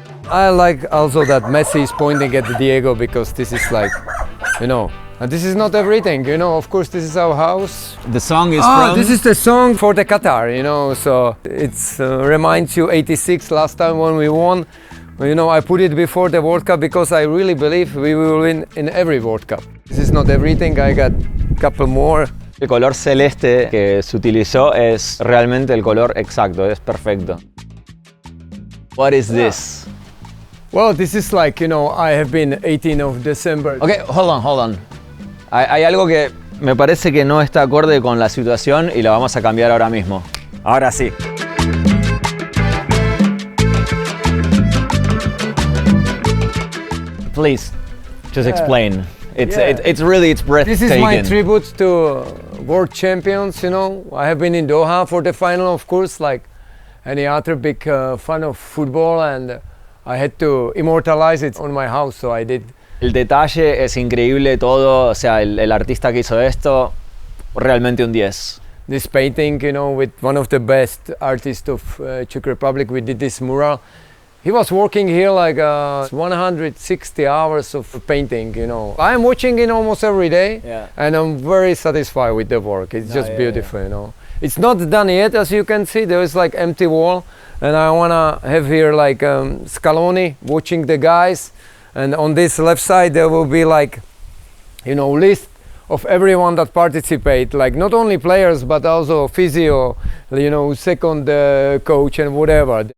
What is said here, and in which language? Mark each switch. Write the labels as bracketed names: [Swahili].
[English] I like also that Messi is pointing at Diego because this is like, you know, and this is not everything, you know, of course this is our house. The song is from... This is the song for the Qatar, you know, so it reminds you 86 last time when we won. You know, I put it before the World Cup because I really believe we will win in every World Cup. This is not everything, I got a couple more. [Spanish] El color celeste que se utilizó es realmente el color exacto, es perfecto. [English] What is this? Well, this is like, you know, I have been 18 of December. Okay, hold on. [Spanish] Hay algo que me parece que no está acorde con la situación y la vamos a cambiar ahora mismo. Ahora sí. [English] Please, just explain. It's breathtaking. This is my tribute to world champions, you know. I have been in Doha for the final, of course, like any other big fan of football, and I had to immortalize it on my house, so I did. [Spanish] El detalle es increíble todo, o sea, el artista que hizo esto, realmente un 10. [English] This painting, you know, with one of the best artists of Czech Republic, we did this mural. He was working here like 160 hours of painting, you know. I'm watching it almost every day, and I'm very satisfied with the work. It's just beautiful, you know. It's not done yet, as you can see. There is like empty wall, and I wanna have here like Scaloni watching the guys, and on this left side there will be like, you know, list of everyone that participate, like not only players but also physio, you know, second coach and whatever.